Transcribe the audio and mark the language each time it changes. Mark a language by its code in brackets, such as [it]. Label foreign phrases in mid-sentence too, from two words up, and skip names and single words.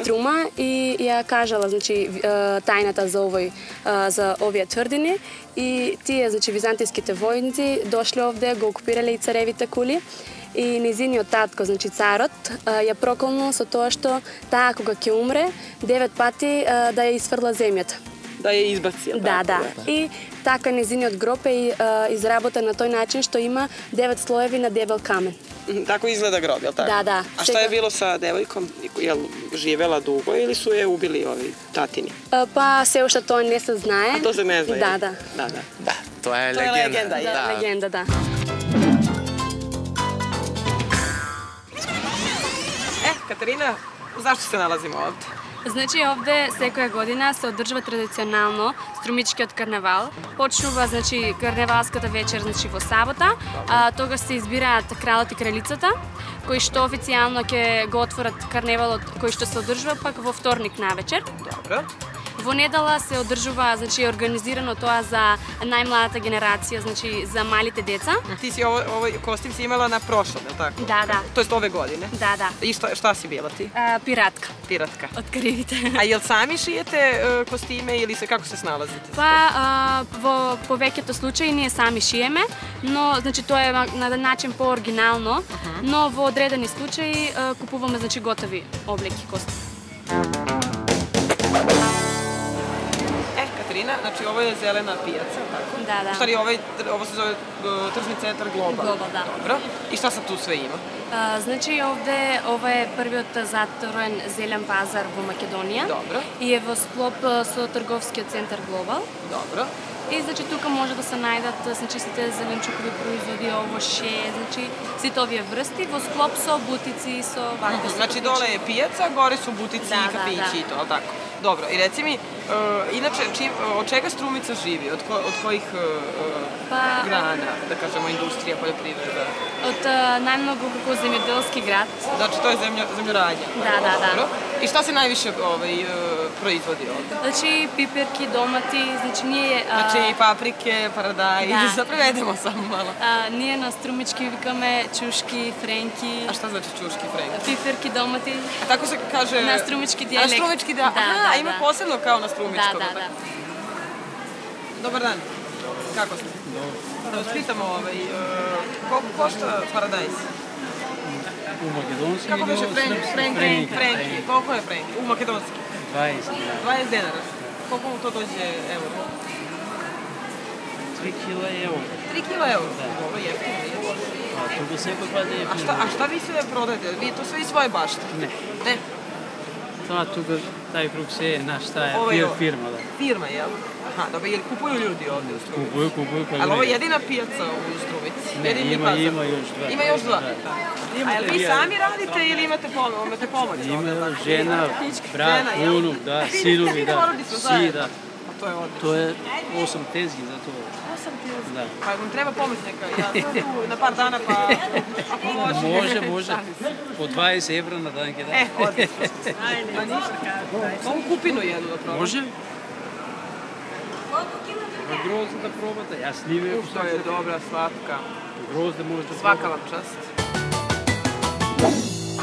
[mk] Струма, и ја кажала, значи, тајната за овие тврдини, и тие, значи, византиските војници дошле овде, го окупирале и царевите кули, и низиниот татко, значи царот, ја проколнул со тоа што таа кога ќе умре, 9 пати да ја изфрла земјата. [sr] da je izbaci, jel' [mk] Да, [sr] tako? [mk] да. И така незиниот гроб е изработен на тој начин што има 9 слоеви на дебел камен. [sr] Tako izgleda grob, jel' tako? Da, da. A šta je bilo sa devojkom? Jel živela dugo ili su je ubili ovi tatini? [mk] Па се уште тоа не се знае. [sr] A to se ne zna, jel? [mk] Да, да. Да, тоа е [sr] To je legenda, [mk] легенда. [sr] jel? [mk] Легенда, да. [sr] Katarina, zašto se nalazimo ovde? [mk] Значи овде секоја година се одржува традиционално струмичкиот карневал. Почнува значи карневалската вечер значи во сабота, тогаш се избираат кралот и кралицата, кои што официјално ќе го отворат карневалот кој што се одржува пак во вторник навечер. [sr] Dobro. [mk] Во недела се одржува, значи организирано тоа за најмладата генерација, значи за малите деца. [sr] Ti si ovaj kostim si imala na prošlom, jel' tako? [mk] Да, да. [sr] To jest ove godine. [mk] Да, да. [sr] I šta si bila ti? [mk] Пиратка [sr] Piratka. [mk] од Карибите. [sr] A jel sami šijete kostime ili kako se snalazite? [mk] Па во повеќето случаи ние сами шиеме, но значи тоа е на начин пооригинално, но во одредени случаи купуваме значи готови облеки костими. [sr] Katarina, znači ovo je zelena pijaca, tako? [mk] Да, да. [sr] U stvari ovo se zove tržni centar Global. Global, da. Dobro. I šta sad tu sve ima? [mk] Значи овде ова е првиот затворен зелен пазар во Македонија. Добро. И е во склоп со трговскиот центар Глобал. [sr] Dobro. [mk] И значи тука може да се најдат значи сите зеленчукови производи, овоше, значи сите овие врсти во склоп со бутици, со вакви. [sr] Znači dole je pijaca, gore su butici Da, i da, kafići da. i to, ali tako? Dobro, i reci mi, inače, od čega Strumica živi? Od kojih Pa- grana, da kažemo, industrija, poljoprivreda? [mk] Од најмногу како земјоделски град. [sr] Znači, to je zemljoradnja. Da, da, da. Dobro. I šta se najviše proizvodi ovde? [mk] Значи пиперки, домати, значи ние [sr] Znači, paprike, paradajz, Da. da prevedemo samo malo. [mk] ние на струмички викаме чушки, френки, [sr] A šta znači čuški frenk? [mk] пиперки, домати. [sr] A tako se kaže... Na strumički A na dijalekt. strumički Da, Aha, da, ima da. posebno kao na [mk] Да, [sr] strumičkom. [mk] да, [sr] tako? [mk] да. [sr] Dobar dan. Kako ste? Da vas pitamo, koliko košta paradajz? U makedonski Kako beše frenki? Koliko je frenki? U makedonski? 20, 20 denara. Koliko mu to dođe euro? 3 kila euro. 3 kila euro? Dobro, jeftino. [mk] A тука секој пат е [sr] A šta vi sve prodajete? Vi to sve iz svoje bašte? [mk] Не. [sr] Ne? [mk] Тоа тука тај круг се е наш таа Ова е е фирма, да. [sr] Firma, jel? Aha, dobro, jer kupuju ljudi ovdje u Strumici? [mk] Купуј, [sr] Ali ovo je jedina pijaca u Strumici? [mk] Не, [sr] Jedini [mk] има [sr] pazar? [mk] још два. [sr] Ima još dva? [mk] Да. [sr] A jel vi sami radite ili imate pomoć? [mk] Има жена, брат, [sr] Žena, jel? [mk] унук, да, [sr] Svi [mk] синови, да. [sr] porodično [mk] Си, [sr] zajedno? [mk] да. [sr] A to je odlično. [mk] Тоа е 8 тезги за тоа. [sr] 8 teza. [mk] Да. [sr] Pa vam treba pomoć neka, ja sam tu na par dana pa ako može. [mk] Може. По 20 евра на дан ќе да. [sr] Odlično. Pa ništa. Mogu kupinu jednu da probam. [mk] Може? Грозда да пробате. Јас ниве [sr] To je dobra, slatka. [mk] грозда може да [sr] Svaka vam čast.